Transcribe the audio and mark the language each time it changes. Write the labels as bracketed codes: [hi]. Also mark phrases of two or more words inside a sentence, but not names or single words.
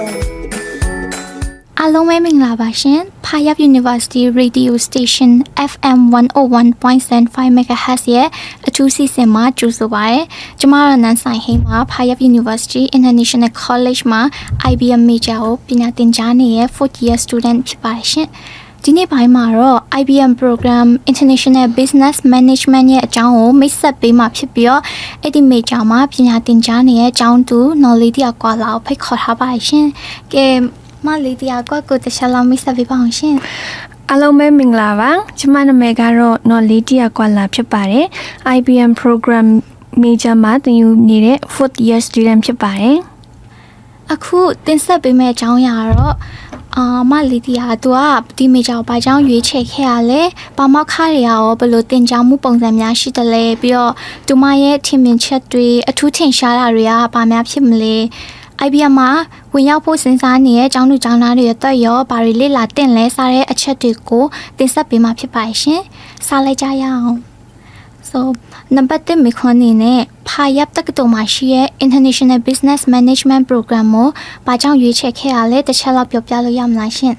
[my] အားလုံးပဲမင်္ဂလာပါရှင် Payap University Radio Station FM 101.75 MHz ရဲ့အထူးစီစဉ်မှာကြိုဆိုပါရစေ။ကျွန်မ တို့နန်းဆိုင်ဟိန်းမှာ Payap University International College မှာ IBM Major ကိုပညာသင်ကြားနေတဲ့ [en] 4th year student [my] ဖြစ်ပါရှင်။ဒီနေ့ပိုင်းမှာတော့ IBM Program International Business Management ရဲ့အကြောင်းကိုမိတ်ဆက်ပေးမှာဖြစ်ပြီးတော့အဲ့ဒီ Major မှာပညာသင်ကြားနေတဲ့အကြောင်းတူ knowledge တယောက်ကွာလာကိုဖိတ်ခေါ်ထားပါရှင်။ကဲမလေးတရားကိုတခြားလောက်မိတ်ဆက်ပေးပါအောင်ရှင် အားလုံးပဲမင်္ဂလာပါကျွန်မနာမည်ကတော့နော်လေးတရကွာလာဖြစ်ပါတယ် IBM Program Major မှာသင်ယူနေတဲ့ [en] 4th year student [my] ဖြစ်ပါတယ် အခုတင်ဆက်ပေးမယ့်အကြောင်းအရာတော့မလေးတရားသူကဒီ Major ဘာကြောင့်ရွေးချယ်ခဲ့ရလဲပါမောက်ခတွေရောဘယ်လိုတင်ကြား မှုပုံစံများရှိတယ်လဲပြီးတော့သူမရဲ့ထင်မြင်ချက်တွေအထူးထင်ရှားတာတွေကဘာများဖြစ်မလဲIBM မှာဝင်ရောက်ဖို့စဉ်းစားနေတဲ့အကြောင်းလူကျောင်းသားတွေရဲ့အတွက်ရောဘာတွေလေ့လာတင်လဲစားတဲ့အချက်တွေကိုတင်ဆက်ပေးမှာဖြစ်ပါရှင်။စားလိုက်ကြရအောင်။ So နံပါတ်1မိခွန်းနေနဲ့ Payap တက္ကသိုလ်မှာရှိတဲ့ International Business Management Program ကိုဘာကြောင့်ရွေးချယ်ခဲ့ရလဲတစ်ချက်လောက်ပြောပြလို့ရမလားရှင်။